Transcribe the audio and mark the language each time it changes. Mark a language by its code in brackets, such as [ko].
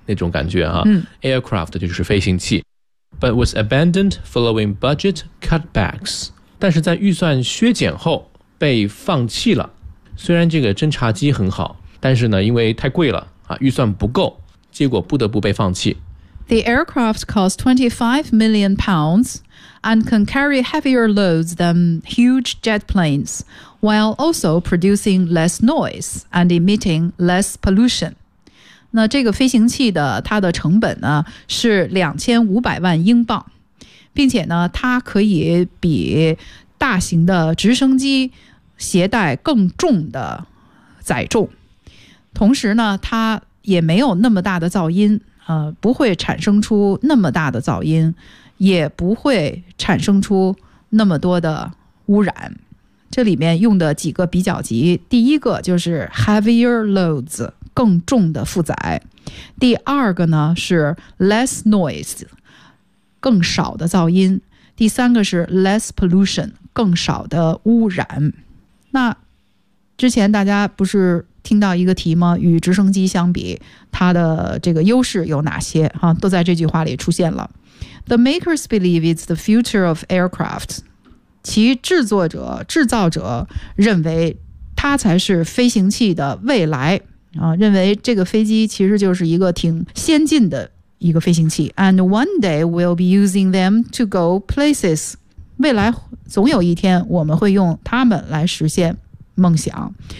[zh] 那种感觉哈。Aircraft 就是飞行器。 [en] But was abandoned following budget cutbacks， [zh] 但是在预算削减后被放弃了。虽然这个侦察机很好，但是呢因为太贵了预算不够，结果不得不被放弃。 [en] The aircraft cost £25 million and can carry heavier loads than huge jet planes, while also producing less noise and emitting less pollution. [zh] 那这个飞行器的它的成本呢是2500万英镑，并且呢它可以比大型的直升机携带更重的载重，同时呢它也没有那么大的噪音，不会产生出那么大的噪音，也不会产生出那么多的污染。这里面用的几个比较级，第一个就是 [en] heavier loads， [zh] 更重的负载。第二个呢是 [en] less noise， [zh] 更少的噪音。第三个是 [en] less pollution， [zh] 更少的污染。那之前大家不是听到一个题吗？与直升机相比，它的这个优势有哪些？啊，都在这句话里出现了。 [en] The makers believe it's the future of aircraft. [zh] 其制作者、制造者认为它才是飞行器的未来。啊，认为这个飞机其实就是一个挺先进的一个飞行器。 [en] And one day we'll be using them to go places. [zh] 未来总有一天我们会用它们来实现梦想。